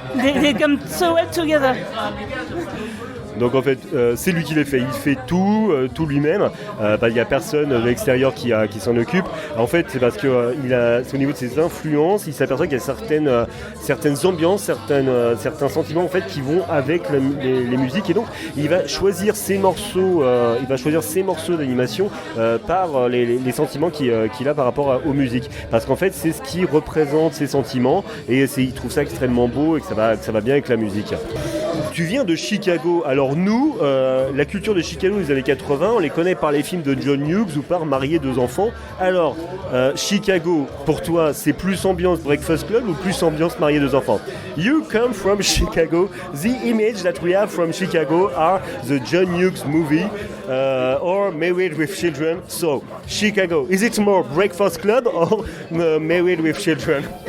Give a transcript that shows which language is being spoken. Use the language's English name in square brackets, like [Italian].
[English] They come so well together. [French] Donc en fait, c'est lui qui les fait. Il fait tout lui-même. Il n'y a personne de l'extérieur qui s'en occupe. En fait, c'est parce que c'est au niveau de ses influences, il s'aperçoit qu'il y a certaines ambiances, certains sentiments en fait qui vont avec les musiques. Et donc, il va choisir ses morceaux. D'animation par les sentiments qu'il a par rapport aux musiques. Parce qu'en fait, c'est ce qui représente ses sentiments. Et il trouve ça extrêmement beau et que ça va bien avec la musique. Tu viens de Chicago. Alors nous, la culture de Chicago des années 80, on les connaît par les films de John Hughes ou par Marier 2 enfants. Alors, Chicago, pour toi, c'est plus ambiance Breakfast Club ou plus ambiance Marier 2 enfants? [English] You come from Chicago. The image that we have from Chicago are the John Hughes movie or Married with Children. So, Chicago, is it more Breakfast Club or Married with Children?